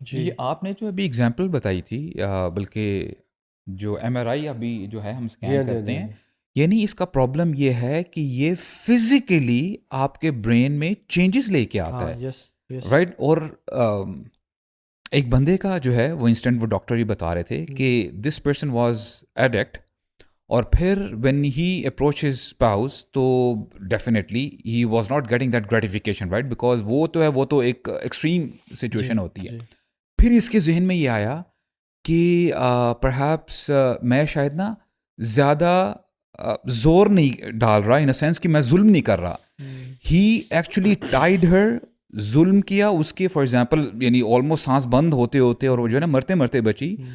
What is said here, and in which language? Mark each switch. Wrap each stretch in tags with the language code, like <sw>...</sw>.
<ur>یہ آپ نے جو ابھی ایگزامپل بتائی تھی, بلکہ جو MRI ابھی جو ہے ہم اسکین کرتے ہیں, یعنی اس کا پرابلم یہ ہے کہ یہ فزیکلی آپ کے برین میں چینجز لے کے آتا ہے, رائٹ. اور ایک بندے کا جو ہے وہ انسٹنٹ, وہ ڈاکٹر ہی بتا رہے تھے کہ</ur> <en>This person was addict, اور پھر when he approached his spouse تو definitely he was not getting that gratification, right?</en> <ur>because وہ تو ایک ایکسٹریم سچویشن ہوتی ہے. پھر اس کے ذہن میں یہ آیا کہ پرہیپس میں شاید نا زیادہ زور نہیں ڈال رہا</ur> <en>in a sense</en> <ur>کہ میں ظلم نہیں کر رہا.</ur> <en>he actually tied her,</en> <ur>ظلم کیا اس کے, فار ایگزامپل یعنی آلموسٹ سانس بند ہوتے ہوتے اور وہ جو ہے نا مرتے مرتے بچی.</ur>